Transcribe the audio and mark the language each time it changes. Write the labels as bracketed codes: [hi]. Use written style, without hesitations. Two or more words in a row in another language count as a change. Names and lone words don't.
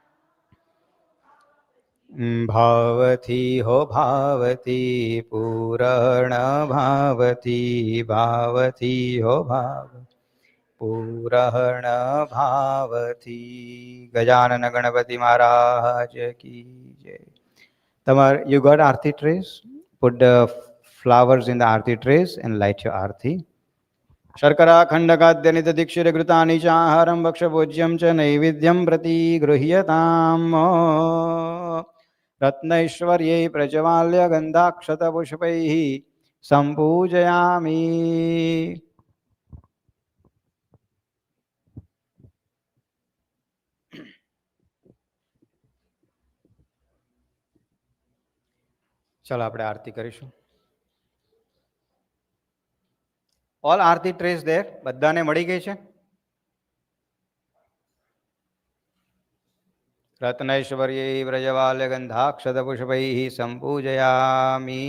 [hi] भावती हो भावती पूर्ण भावती हो भावती पूर्ण भावती गजानन गणपति महाराज की जय. [en] You got arti trays? Put the flowers in the arti trays and light your arti. [sa] शर्करा खंडकाद्य नित दीक्षित घृतानि च आहारं भक्षभोज्यं च नैवेद्यं प्रति गृह्यताम् रत्नैश्वर्यै प्रज्वाल्य गन्धाक्षतपुष्पैः सम्पूजयामि. [gu] चलो આપણે આરતી કરીશું. [en] all arti trays there [gu] બધાને મળી ગઈ છે. [sa] रत्नैश्वर्यै व्रजवाल्य गंधाक्षतपुष्पैः संपूजयामि.